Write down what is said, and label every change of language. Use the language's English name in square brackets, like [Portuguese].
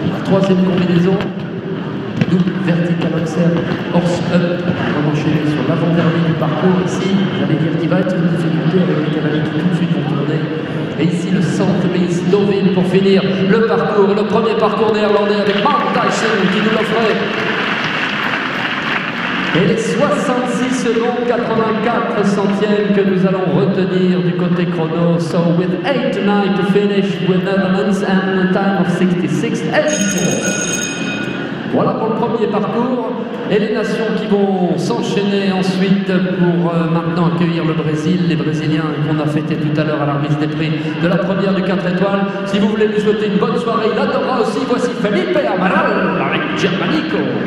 [French] La troisième combinaison, double vertical observe, horse up, on va enchaîner sur l'avant-dernier du parcours ici, j'allais dire qu'il va être une difficulté avec les cavaliers qui tout de suite vont tourner. Et ici le centre Miss Deauville pour finir le parcours, le premier parcours néerlandais avec Mark Tyson qui nous l'offrait. Et les 66 secondes 84 centièmes que nous allons retenir du côté chrono. [English] So with 8-9 to finish with Netherlands and a time of 66-84. [French] Voilà pour le premier parcours et les nations qui vont s'enchaîner ensuite pour maintenant accueillir le Brésil, les Brésiliens qu'on a fêté tout à l'heure à la remise des prix de la première du 4 étoiles. Si vous voulez lui souhaiter une bonne soirée, il adorera aussi. Voici Felipe Amaral avec Germanico.